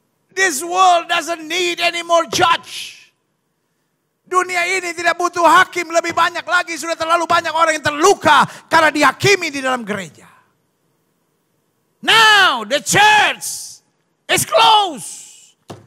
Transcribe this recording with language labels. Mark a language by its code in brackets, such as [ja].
[en] This world doesn't need any more judge. [id] Dunia ini tidak butuh hakim, lebih banyak lagi. Sudah terlalu banyak orang yang terluka karena dihakimi di dalam gereja. [en] Now the church is closed.